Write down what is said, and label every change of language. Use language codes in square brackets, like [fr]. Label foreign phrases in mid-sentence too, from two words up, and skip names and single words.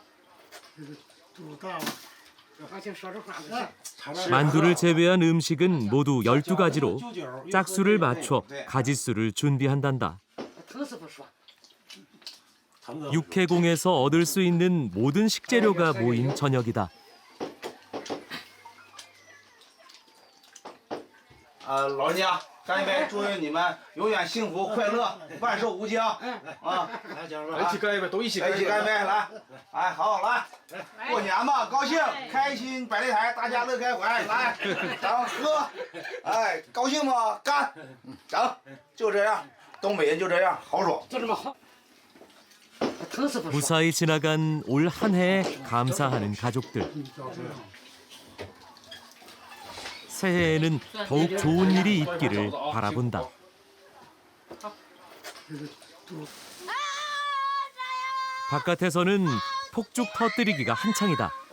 [ko] 만두를 제외한 음식은 모두 12가지로 짝수를 맞춰 가짓수를 준비한단다. 육해공에서 얻을 수 있는 모든 식재료가 모인 저녁이다. [zh] 老人家干一杯，祝愿你们永远幸福快乐，万寿无疆。啊，一起干一杯，都一起干一杯，干一杯，来，哎，好，来，过年嘛，高兴，开心，摆擂台，大家乐开怀，来，咱们喝，哎，高兴吗？干，整，就这样，东北人就这样，豪爽，就这么好。 [ko] 무사히 지나간 올 한 해에 감사하는 가족들. 새해에는 더욱 좋은 일이 있기를 바라본다. 바깥에서는 폭죽 터뜨리기가 한창이다.